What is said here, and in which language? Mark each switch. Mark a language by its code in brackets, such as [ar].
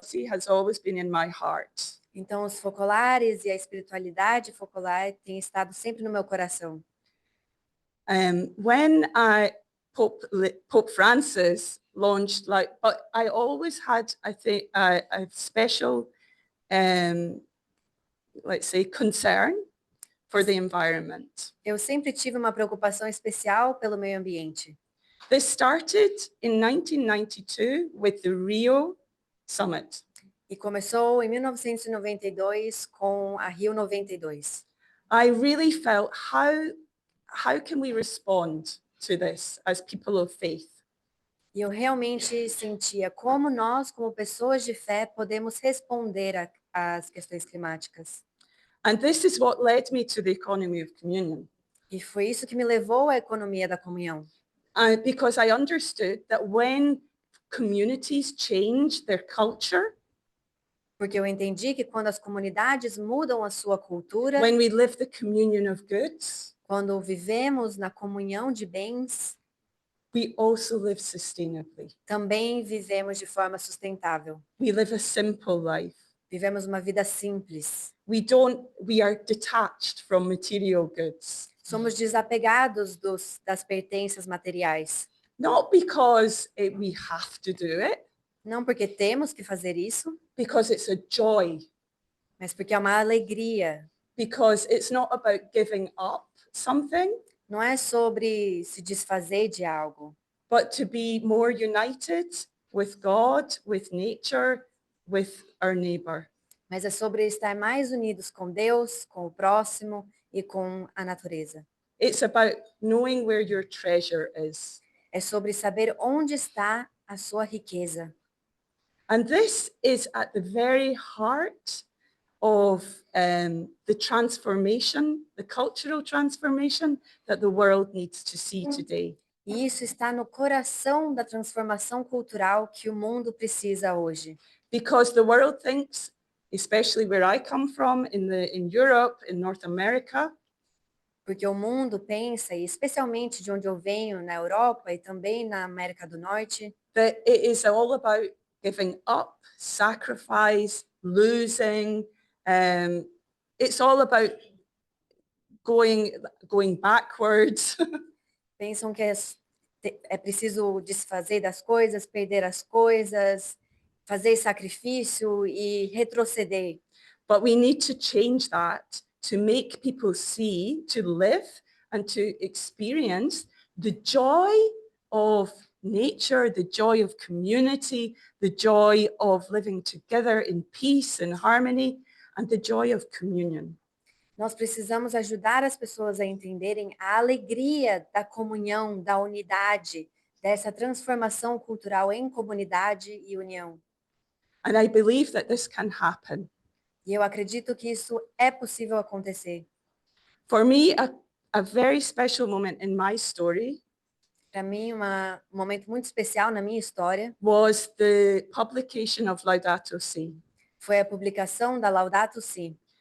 [en] Has always been in my heart. [pt] Então, os focolares e a espiritualidade focolar têm estado sempre no meu coração. [en] When Pope Francis launched, but I always had, I think, a special, let's say, concern for the environment. [pt] Eu sempre tive uma preocupação especial pelo meio ambiente. [en] This started in 1992 with the Rio Summit. [pt] E começou em 1992 com a Rio 92. [en] I really felt how can we respond to this as people of faith? [pt] E eu realmente sentia como nós, como pessoas de fé, podemos responder às questões climáticas. [en] And this is what led me to the economy of communion. [pt] E foi isso que me levou à economia da comunhão. [en] Because I understood that when communities change their culture, [pt] Porque eu entendi que quando as comunidades mudam a sua cultura, [en] when we live the communion of goods, [pt] quando vivemos na comunhão de bens, [en] we also live sustainably. [pt] também vivemos de forma sustentável. [en] We live a simple life. [pt] Vivemos uma vida simples. [en] We are detached from material goods. [pt] Somos desapegados das pertenças materiais. [en] Not because we have to do it, [pt] Não porque temos que fazer isso, [en] because it's a joy, [pt] mas porque é uma alegria. [en] because it's not about giving up something, [pt] Não é sobre se desfazer de algo, [en] but to be more united with God, with nature, with our neighbor. [pt] mas é sobre estar mais unidos com Deus, com o próximo e com a natureza. [en] It's about knowing where your treasure is. [pt] É sobre saber onde está a sua riqueza. [en] And this is at the very heart of the transformation, the cultural transformation that the world needs to see today. [pt] E isso está no coração da transformação cultural que o mundo precisa hoje. [en] Because the world thinks, especially where I come from in Europe, in North America, [pt] Porque o mundo pensa, e especialmente de onde eu venho, na Europa e também na América do Norte, [en] that it is all about giving up, sacrifice, losing. It's all about going backwards. [pt] pensam que é preciso desfazer das coisas, perder as coisas, fazer sacrifício e retroceder. [en] But we need to change that to make people see, to live and to experience the joy of nature, the joy of community, the joy of living together in peace and harmony, and the joy of communion. [pt] Nós precisamos ajudar as pessoas a entenderem a alegria da comunhão, da unidade, dessa transformação cultural em comunidade e união. [en] And I believe that this can happen. [pt] E eu acredito que isso é possível acontecer. [en] For me, a very special moment in my story [pt] Para mim, um momento muito especial na minha história [en] was the publication of Laudato Si. [pt] foi a publicação da Laudato Si.